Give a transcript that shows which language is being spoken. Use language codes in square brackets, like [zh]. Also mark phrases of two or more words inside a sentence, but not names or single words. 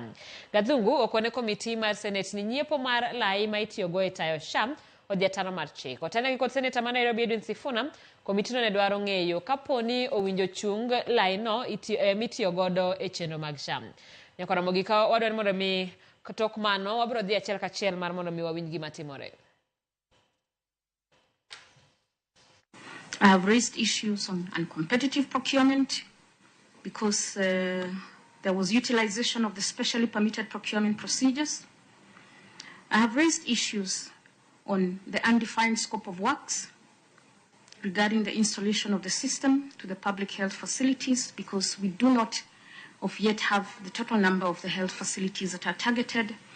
[luo] Gadhungu okone komiti mar Senate ni nyiepo mar lai ma itiyogo e tayo SHA odhi ataro mar chik. Otelo gi kod Seneta ma Nairobi Edwin Sifuna, komitino ne dwaro ng'eyo kaponi owinjo chung lai no mitiyo godo e chenro mag SHA. Nyaka Ramogi ka wadwaro mondo mi tok mano wabiro dhi achiel kachiel mar mondo mi wawinj gima timore. [en] I have raised issues on uncompetitive procurement because there was utilization of the specially permitted procurement procedures. I have raised issues on the undefined scope of works regarding the installation of the system to the public health facilities because we do not yet have the total number of the health facilities that are targeted.